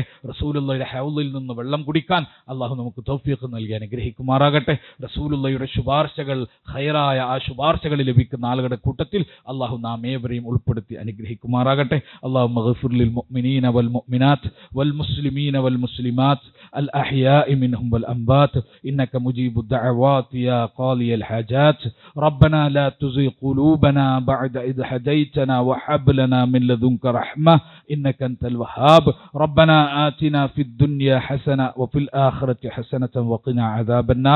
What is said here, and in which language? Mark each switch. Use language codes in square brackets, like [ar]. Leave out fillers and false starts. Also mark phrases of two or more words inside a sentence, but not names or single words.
[ml] റസൂലുള്ളാഹിയുടെ ഹൗളിൽ നിന്ന് വെള്ളം കുടിക്കാൻ അല്ലാഹു നമുക്ക് തൗഫീഖ് നൽകി അനുഗ്രഹിക്കുമാറാകട്ടെ. റസൂലുള്ളാഹിയുടെ ശുപാർശകൾ, ഖൈറായ ആ ശുപാർശകൾ ലഭിക്കുന്ന ആളുകളുടെ കൂട്ടത്തിൽ അല്ലാഹു നാം ഏവരെയും ഉൾപ്പെടുത്തി അനുഗ്രഹിക്കുമാറാകട്ടെ. [ar] اللهم اغفر للمؤمنين والمؤمنات والمسلمين والمسلمات الأحياء منهم والأموات إنك مجيب الدعوات يا قاضي الحاجات. ربنا لا تزغ قلوبنا بعد إذ هديتنا وهب لنا من لدنك رحمة إنك أنت الوهاب. ربنا آتنا في الدنيا حسنة وفي الآخرة حسنة وقنا عذاب النار.